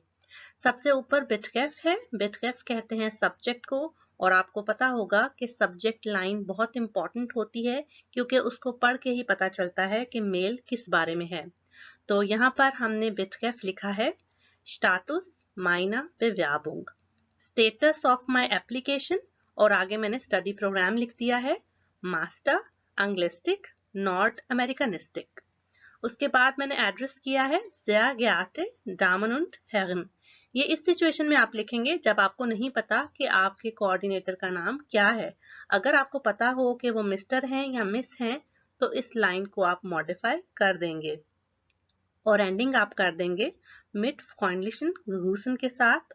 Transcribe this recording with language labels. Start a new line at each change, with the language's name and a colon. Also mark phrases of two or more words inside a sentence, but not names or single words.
Hindi: सबसे ऊपर बिटकैफ है। बिटकैफ कहते हैं सब्जेक्ट को, और आपको पता होगा कि
English: subject line
Hindi: बहुत इंपॉर्टेंट होती है क्योंकि उसको पढ़ के ही पता चलता है कि मेल किस बारे में है। तो यहाँ पर हमने बिटकैफ लिखा है
German: Status meiner Bewerbung,
English: Status of my application,
Hindi: और आगे मैंने
English: study program
Hindi: लिख दिया है मास्टर अंग्लिस्टिक नॉर्थ अमेरिकनिस्टिक। उसके बाद मैंने एड्रेस किया है
German: sehr geehrte Damen und Herren।
Hindi: ये इस सिचुएशन में आप लिखेंगे जब आपको नहीं पता कि आपके कोऑर्डिनेटर का नाम क्या है। अगर आपको पता हो कि वो मिस्टर हैं या मिस हैं तो इस लाइन को आप मॉडिफाई कर देंगे और एंडिंग आप कर देंगे
German: mit freundlichen Grüßen
Hindi: के साथ।